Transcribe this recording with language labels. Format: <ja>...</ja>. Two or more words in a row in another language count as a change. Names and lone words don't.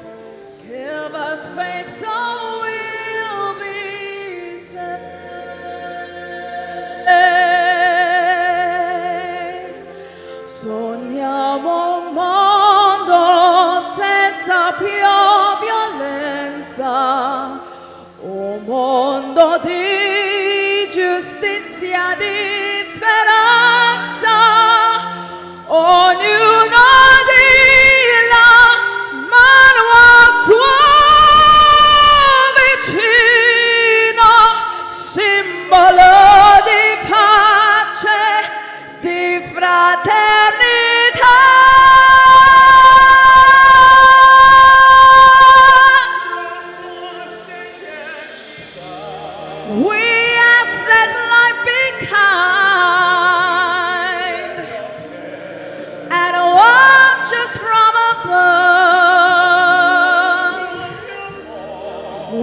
<en>Give us faith so we'll be saved.</en> <it>Sogniamo un mondo più violenza, un mondo di giustizia, di speranza, ognuno dia la mano al suo vicino, simbolo di pace, di fraternità.</it> <en>We ask that life be kind and watch us from above.</en>